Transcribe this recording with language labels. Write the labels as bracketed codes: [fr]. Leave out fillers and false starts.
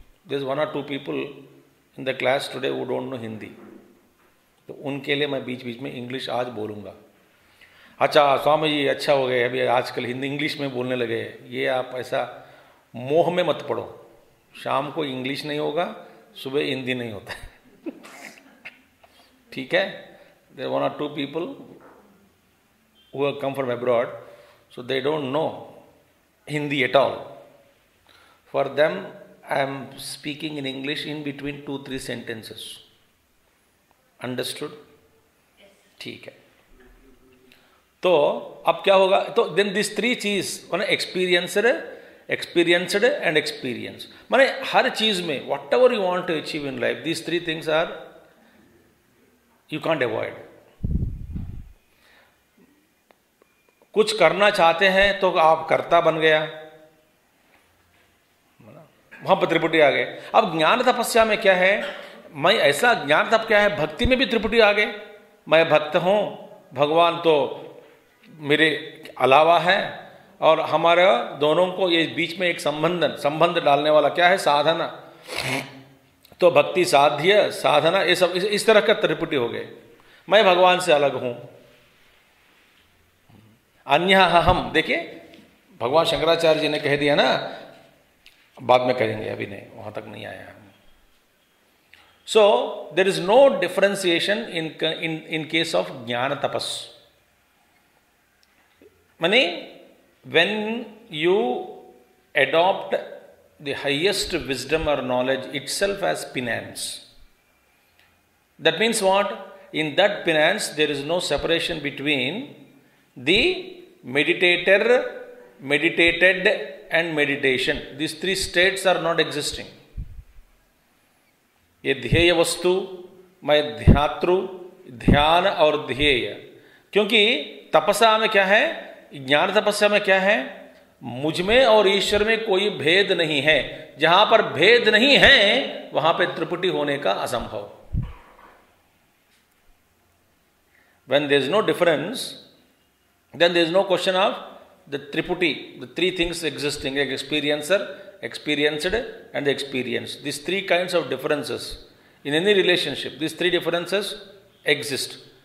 [en] there is 1 or 2 people in the class today who don't know Hindi, [hi] तो उनके लिए मैं बीच बीच में इंग्लिश आज बोलूंगा। अच्छा स्वामी जी, अच्छा हो गए, अभी आजकल हिंदी इंग्लिश में बोलने लगे। ये आप ऐसा मोह में मत पड़ो, शाम को इंग्लिश नहीं होगा, सुबह हिंदी नहीं होता है। ठीक है, [en] there are 1 or 2 people who have come from abroad, so they don't know Hindi at all. For them, I am speaking in English in between 2-3 sentences. [hi] Understood? ठीक है। तो अब क्या होगा, तो [en] then these 3 चीज माने experienced and experience, [hi] माने हर चीज में [en] whatever you want to achieve in life, these 3 things are you can't avoid. [hi] कुछ करना चाहते हैं तो आप कर्ता बन गया, वहां पर त्रिपुटी आ गए। अब ज्ञान तपस्या में क्या है, मैं ऐसा ज्ञान तप क्या है, भक्ति में भी त्रिपुटी आ गए। मैं भक्त हूं, भगवान तो मेरे अलावा है, और हमारे दोनों को ये बीच में एक संबंध डालने वाला क्या है, साधना। तो भक्ति साध्य साधना, ये सब इस तरह का त्रिपुटी हो गए। मैं भगवान से अलग हूं। अन्यः हम, देखिए भगवान शंकराचार्य जी ने कह दिया ना, बाद में करेंगे, अभी नहीं, वहां तक नहीं आया। [en] So there is no differentiation in case of gyan tapas. माने when you adopt the highest wisdom or knowledge itself as penance. That means what? In that penance, there is no separation between the meditator, meditated, and meditation. These three states are not existing. [hi] ये ध्येय वस्तु, मैं ध्यातृ, ध्यान और ध्येय। क्योंकि तपस्या में क्या है, ज्ञान तपस्या में क्या है, मुझ में और ईश्वर में कोई भेद नहीं है। जहां पर भेद नहीं है वहां पे त्रिपुटी होने का असंभव। [en] When there is no difference, then there is no question of the triputi, the three things existing, like experiencer, experienced, and the experienced. These three kinds of differences in any relationship, these three differences exist.